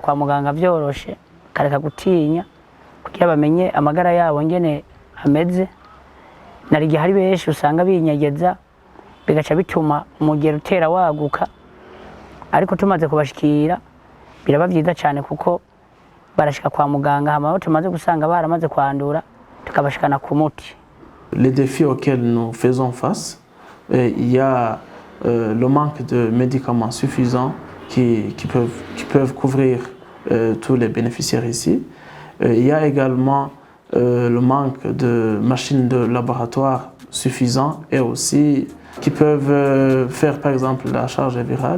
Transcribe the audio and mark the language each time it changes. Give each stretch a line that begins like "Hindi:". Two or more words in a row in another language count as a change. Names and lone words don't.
Rundi: kwa muganga byoroshe kareka gutinya kugira bamenye amagara yabo ngene ameze narigihe hari benshi usanga binyegeza bigaca bituma umugero utera waguka ariko tumaze kubashikira biraba byiza cyane kuko barashika kwa muganga hama tumaze gusanga baramaze kwandura tukabashikana ku muti.
French: Les défis auxquels nous faisons face, il y a le manque de médicaments suffisants qui peuvent couvrir tous les bénéficiaires ici. Il y a également le manque de machines de laboratoire suffisantes et aussi qui peuvent faire par exemple la charge virale.